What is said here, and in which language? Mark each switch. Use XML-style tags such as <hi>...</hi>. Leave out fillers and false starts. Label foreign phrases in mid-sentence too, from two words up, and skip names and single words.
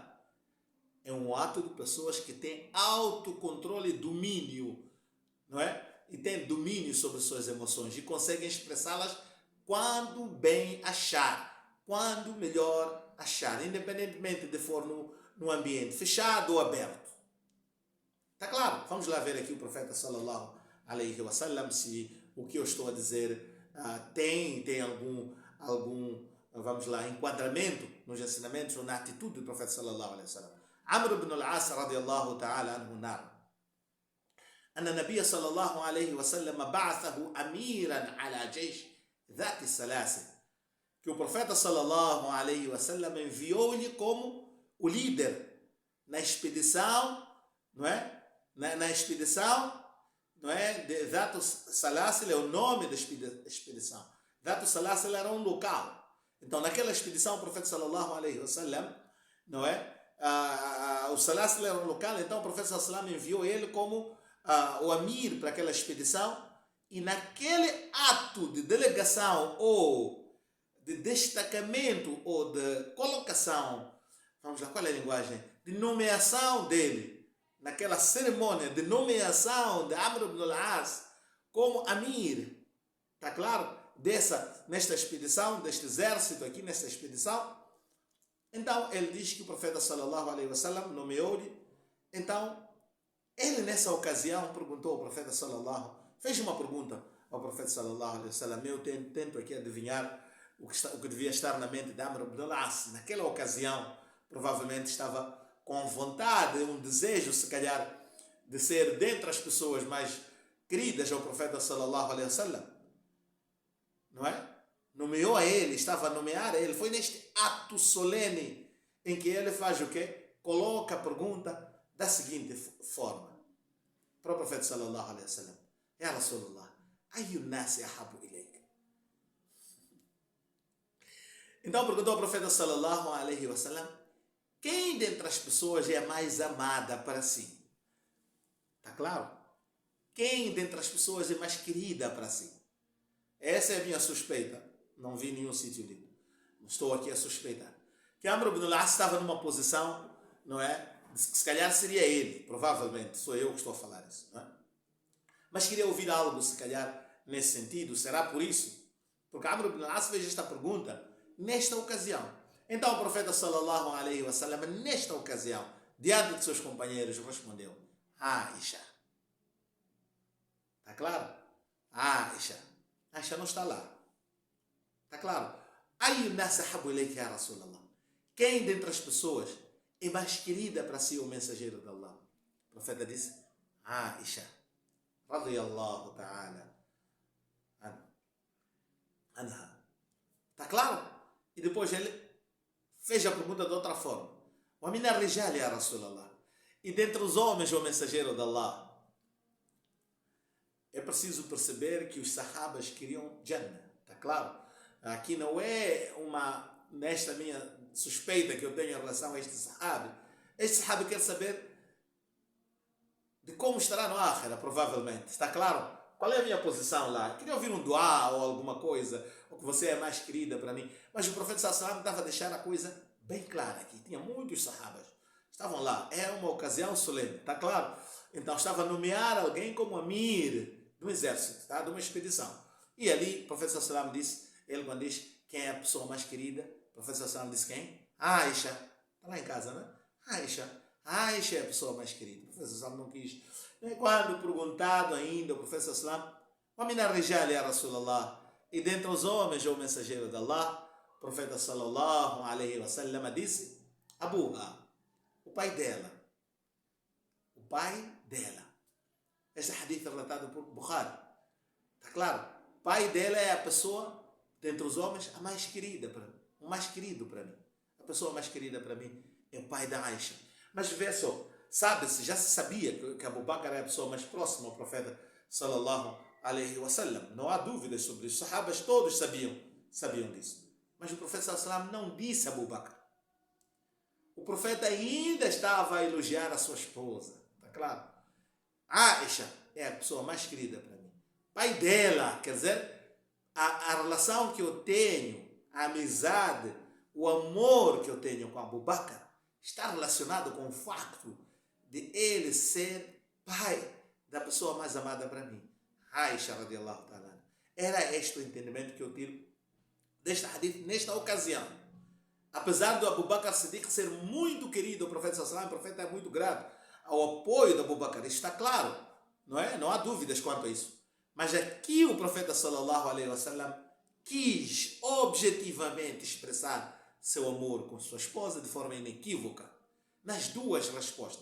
<pt>É um ato de pessoas que têm autocontrole e domínio, não é? E têm domínio sobre suas emoções e conseguem expressá-las quando bem achar, quando melhor achar, independentemente de for no ambiente fechado ou aberto. Está claro? Vamos lá ver aqui o profeta</pt> <ar>صلى الله عليه وسلم</ar> <pt>se o que eu estou a dizer tem algum vamos lá, enquadramento nos ensinamentos ou na atitude do profeta</pt> <ar>صلى الله عليه وسلم. Amr ibn al-As رضي الله تعالى عنه narra أن النبي صلى الله عليه وسلم بعثه أميرا على جيش ذات السلاسل,</ar> <pt>que o profeta</pt> <ar>صلى الله عليه وسلم</ar> <pt>enviou-lhe como o líder na expedição, não é? Na expedição, não é? De Dhatus Salasil é o nome da expedição. Dhatus Salasil era um local. Então, naquela expedição, o profeta</pt> <ar>صلى الله عليه وسلم,</ar> <pt>não é? O Salasil era um local, então o profeta</pt> <ar>صلى الله عليه وسلم</ar> <pt>enviou ele como o Amir para aquela expedição, e naquele ato de delegação ou de destacamento ou de colocação, vamos lá, qual é a linguagem? De nomeação dele, naquela cerimônia de nomeação de Amr ibn al-As como Amir, está claro? Nesta expedição, deste exército aqui, nesta expedição. Então, ele diz que o profeta</pt> <ar>صلى الله عليه وسلم</ar> <pt>nomeou-lhe. Então, ele nessa ocasião perguntou ao profeta sallallahu fez uma pergunta ao profeta</pt> <ar>صلى الله عليه وسلم.</ar> <pt>Eu tento aqui adivinhar o que devia estar na mente de Amr ibn al-As. Naquela ocasião, provavelmente estava com vontade, um desejo, se calhar, de ser dentre as pessoas mais queridas ao profeta</pt> <ar>صلى الله عليه وسلم.</ar> <pt>Não é? Nomeou a ele, estava a nomear a ele. Foi neste ato solene em que ele faz o quê? Coloca a pergunta da seguinte forma para o profeta</pt> <ar>صلى الله عليه وسلم: يا رسول الله، أي الناس أحب إليك?</ar> <pt>Então perguntou ao profeta</pt> <ar>صلى الله عليه وسلم:</ar> <pt>quem dentre as pessoas é a mais amada para si? Está claro? Quem dentre as pessoas é mais querida para si? Essa é a minha suspeita. Não vi nenhum sítio lido. Estou aqui a suspeitar que Amr ibn al-As estava numa posição, não é? Se calhar seria ele, provavelmente. Sou eu que estou a falar isso, não é? Mas queria ouvir algo, se calhar, nesse sentido. Será por isso? Porque Amr ibn al-As fez esta pergunta nesta ocasião. Então o profeta</pt> <ar>صلى الله عليه وسلم,</ar> <pt>nesta ocasião, diante de seus companheiros, respondeu: Aisha. Está claro? Aisha. Aisha não está lá. Está claro?</pt> <ar>أي الناس أحب إليك يا رسول الله?</ar> <pt>Quem dentre as pessoas é mais querida para si o mensageiro de Allah? O profeta disse:</pt> <ar>Aisha رضي الله تعالى عنها.</ar> <pt>Está claro? E depois ele fez a pergunta de outra forma:</pt> <ar>ومن الرجال يا رسول الله?</ar> <pt>E dentre os homens o mensageiro de Allah? É preciso perceber que os sahabas queriam Jannah. Está claro? Aqui não é nesta minha suspeita que eu tenho em relação a este sahabi. Este sahabi quer saber de como estará no Akhira, provavelmente. Está claro? Qual é a minha posição lá? Queria ouvir um dua ou alguma coisa, ou que você é mais querida para mim. Mas o profeta</pt> <ar>صلى الله عليه وسلم</ar> <pt>estava a deixar a coisa bem clara aqui. Tinha muitos sahabas. Estavam lá. É uma ocasião solene. Está claro? Então estava a nomear alguém como Amir do exército, tá? De uma expedição. E ali o profeta</pt> <ar>صلى الله عليه وسلم</ar> <pt>disse, ele quando diz quem é a pessoa mais querida, o profeta</pt> <ar>صلى الله عليه وسلم</ar> <pt>disse quem? Aisha. Está lá em casa, não é? Aisha. Aisha é a pessoa mais querida. O profeta</pt> <ar>صلى الله عليه وسلم</ar> <pt>não quis. Quando perguntado ainda, o profeta</pt> <ar>صلى الله عليه وسلم, ومن الرجال يا رسول الله?</ar> <pt>E dentre os homens, o mensageiro de Allah, o profeta</pt> <ar>صلى الله عليه وسلم</ar> <pt>disse, Abuha, o pai dela. O pai dela. Este hadith é relatado por Bukhari. Está claro? O pai dela é a pessoa, dentre os homens, a mais querida para mim. O mais querido para mim. A pessoa mais querida para mim é o pai da Aisha. Mas vê só, sabe-se, já se sabia que Abu Bakr é a pessoa mais próxima ao profeta</pt> <ar>صلى الله عليه وسلم.</ar> <pt>Não há dúvidas sobre isso. Os sahabas todos sabiam disso. Mas o profeta</pt> <ar>صلى الله عليه وسلم</ar> <pt>não disse a Abu Bakr. O profeta ainda estava a elogiar a sua esposa. Está claro? Aisha é a pessoa mais querida para mim. Pai dela, quer dizer, a relação que eu tenho, a amizade, o amor que eu tenho com Abu Bakr está relacionado com o facto de ele ser pai da pessoa mais amada para mim.</pt> <ar>Aisha رضي الله تعالى.</ar> <pt>Era este o entendimento que eu tiro deste hadith nesta ocasião. Apesar do Abu Bakr Siddiq ser muito querido ao profeta</pt> <ar>صلى الله عليه وسلم,</ar> <pt>o profeta é muito grato ao apoio de Abu Bakr, isso está claro, não é? Não há dúvidas quanto a isso. Mas aqui o profeta</pt> <ar>صلى الله عليه وسلم</ar> <pt>quis objetivamente expressar seu amor com sua esposa de forma inequívoca nas duas respostas.</pt>